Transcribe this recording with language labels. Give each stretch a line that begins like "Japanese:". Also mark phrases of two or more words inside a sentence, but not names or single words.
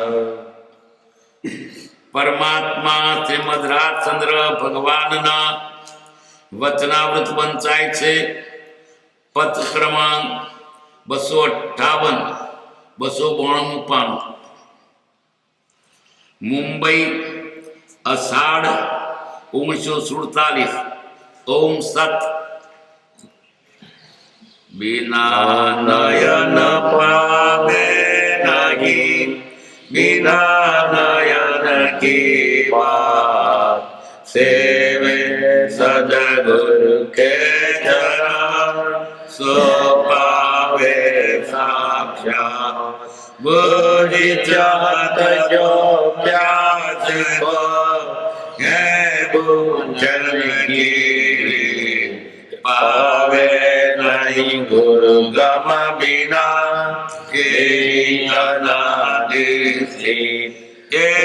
Gujarati: પરમાત્મા શ્રીમદ રાજચંદ્ર ભગવાનના વચનામૃત વંચાય છે. પદ ક્રમાંક 258 292. મુંબઈ અષાઢ 1947. ઓમ સત.
Hindi: बिना नयन पावे नहीं बिना नयन की बात सेवे सदगुरु के चरण सो पावे साक्षात बुद्धि चाहत जो प्यास को है बुझन की पावे नहीं गुरु गम बिना के अनादिसी के